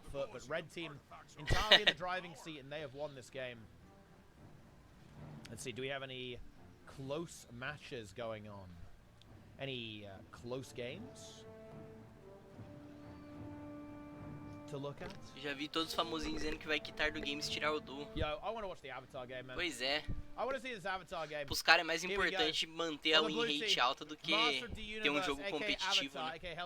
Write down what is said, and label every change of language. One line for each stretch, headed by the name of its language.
English: But Red team entirely in the driving seat, and they have won this game. Let's see, do we have any close matches going on? Any close games to look at?
Portuguese: Já vi todos os famosinhos dizendo que vai quitar do game se tirar o Du.
English: Yo, I want to watch the Avatar game, man.
Portuguese: Pois é.
English: I want to see this Avatar game.
Portuguese: Pros caras é mais importante manter a win rate alta do que ter um jogo competitivo, né?